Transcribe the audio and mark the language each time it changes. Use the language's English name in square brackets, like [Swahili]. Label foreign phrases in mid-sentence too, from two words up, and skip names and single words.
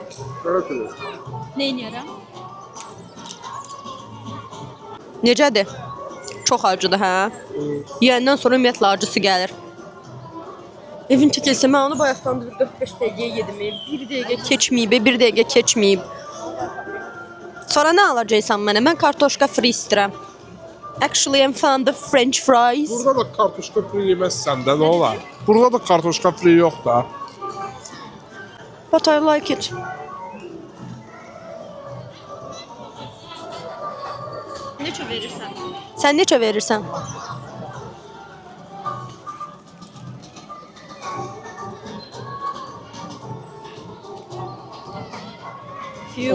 [Azerbaijani] Nə edərəm? Necədir? Çox acıdır, hə? Yeyəndən sonra ümumiyyətlə acısı gəlir. Evin çəkilsə, mən onu bayaqdan 4-5 dəqiqəyə yedim. 1 dəqiqə keçməyib, 1 dəqiqə keçməyib. Sonra nə alacaqsan mənə? Mən kartoşka free istəyirəm. [English] Actually, I'm found the French fries. [Azerbaijani] Burada da kartoşka free yeməzsən də nə olar? Burada da kartoşka free yox da. [English] But I like it. [Azerbaijani] Neçə verirsən? Sən neçə verirsən? Few